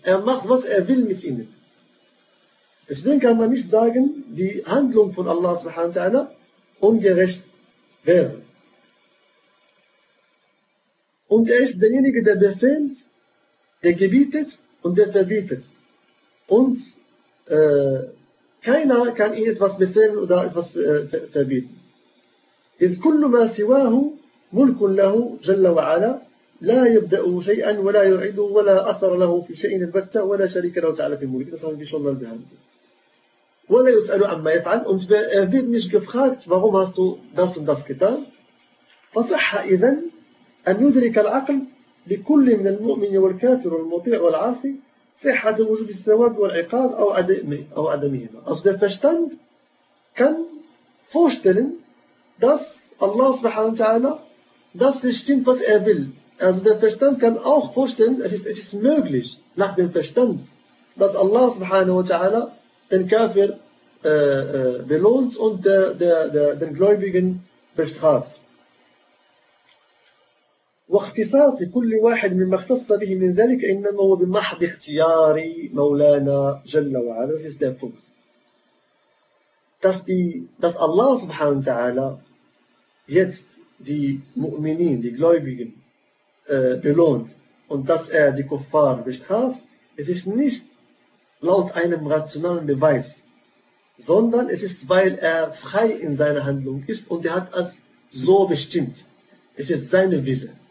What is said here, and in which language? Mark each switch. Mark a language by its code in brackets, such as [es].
[de] Er macht, was er will mit ihnen. Deswegen kann man nicht sagen, die Handlung von Allah subhanahu wa ta'ala ungerecht wäre. Und er ist derjenige, der befehlt, der gebietet und der verbietet. Und keiner kann ihn etwas befehlen oder etwas verbieten. [ar] إذ كل ما سواه ملك له جل وعلا لا يبدأ شيئا ولا يعيده ولا أثر له في شيء البتة ولا شريك له تعالى في الملك صلى الله عليه وسلم ولا يسأل عما يفعل [de] und er wird nicht gefragt, warum hast du das und das getan. [ar] فصح إذن أن يدرك العقل بكل من المؤمن والكافر والمطيع والعاصي صحة وجود الثواب والعقاب أو عدمهما. [de] Also der Verstand kann vorstellen, dass Allah subhanahu wa ta'ala das bestimmt, was er will. Also der Verstand kann auch vorstellen, es ist möglich, nach dem Verstand, dass Allah subhanahu wa ta'ala den Kafir belohnt und den Gläubigen bestraft. [ar] واختصاص كل واحد مما اختص به من ذلك إنما هو بمحض اختيار مولانا جل وعلا. [en] This is the point. [de] Dass Allah subhanahu wa ta'ala jetzt die Mu'minin, die Gläubigen, belohnt und dass er die Kuffar bestraft, es ist nicht laut einem rationalen Beweis, sondern es ist, weil er frei in seiner Handlung ist und er hat es so bestimmt. Es ist seine Wille.